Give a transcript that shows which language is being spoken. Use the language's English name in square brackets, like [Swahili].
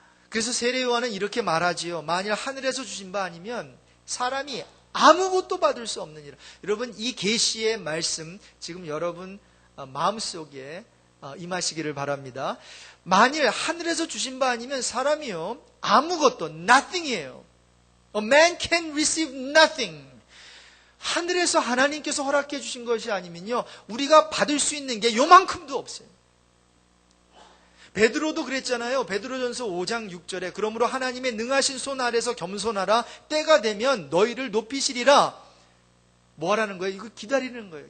[Korean] 그래서 세례요한은 이렇게 말하지요. 만일 하늘에서 주신 바 아니면 사람이 아무것도 받을 수 없느니라. 여러분, 이 계시의 말씀 지금 여러분 마음속에 임하시기를 바랍니다. 만일 하늘에서 주신 바 아니면 사람이요 아무것도 nothing이에요. [English] A man can receive nothing. [Korean] 하늘에서 하나님께서 허락해 주신 것이 아니면요 우리가 받을 수 있는 게 요만큼도 없어요. 베드로도 그랬잖아요. 베드로전서 5장 6절에 그러므로 하나님의 능하신 손 아래서 겸손하라. 때가 되면 너희를 높이시리라. 뭐 하라는 거예요? 이거 기다리는 거예요.